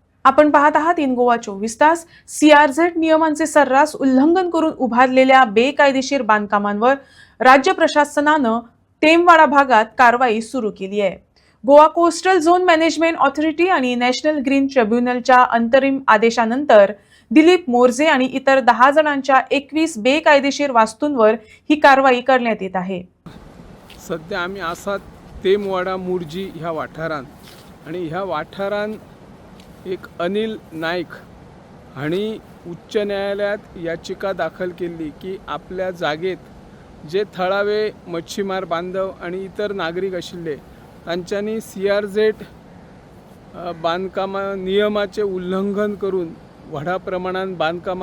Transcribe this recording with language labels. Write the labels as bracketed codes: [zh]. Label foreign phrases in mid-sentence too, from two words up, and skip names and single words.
[mr] आपण पाहत आहात इन गोवा 24 तास. CRZ नियमांचे सर्रास उल्लंघन करून उभारलेल्या बेकायदेशीर बांधकामांवर राज्य प्रशासनानं टेमवाडा भागात कारवाई सुरू केली आहे. गोवा कोस्टल झोन मॅनेजमेंट ऑथॉरिटी आणि नॅशनल ग्रीन ट्रिब्युनलच्या अंतरिम आदेशानंतर दिलीप मोरजे आणि इतर 10 जणांच्या 21 बेकायदेशीर वास्तूंवर ही कारवाई करण्यात येत आहे. [kok] सध्या आम्ही आसात टेमवाडा मुर्जी ह्या वाठारान आणि ह्या वाठारान एक अनिल नाईक हाणी उच्च न्यायालयात याचिका दाखल केली की आपल्या जागेत जे थळावे मच्छीमार बांधव आणि इतर नागरिक आशिल्ले तांच्यांनी CRZ बांधकामा नियमाचे उल्लंघन करून व्हडा प्रमाणात बांधकामां